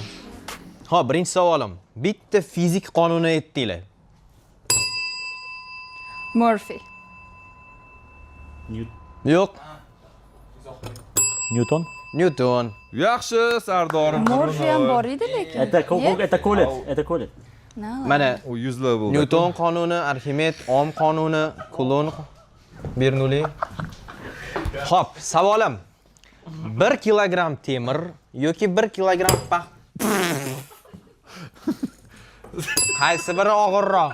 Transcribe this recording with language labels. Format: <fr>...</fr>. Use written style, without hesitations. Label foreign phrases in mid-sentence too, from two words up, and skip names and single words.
<uz>Xo'p, birinchi savolim. Bitta fizik qonuni aytinglar. Murphy. Yo'q. Newton. Newton. Yaxshi, Sardor. Murphy ham bor edi lekin.</uz> <ru>Это колет, это колет.</ru> <uz>Mana u 100 li bo'ldi. Newton qonuni, Arximed Ohm qonuni, Coulomb, Bernoulli. Xo'p, savolim. 1 kilogramm temir yoki 1 kilogramm paxt. Qaysi biri og'irroq?</uz>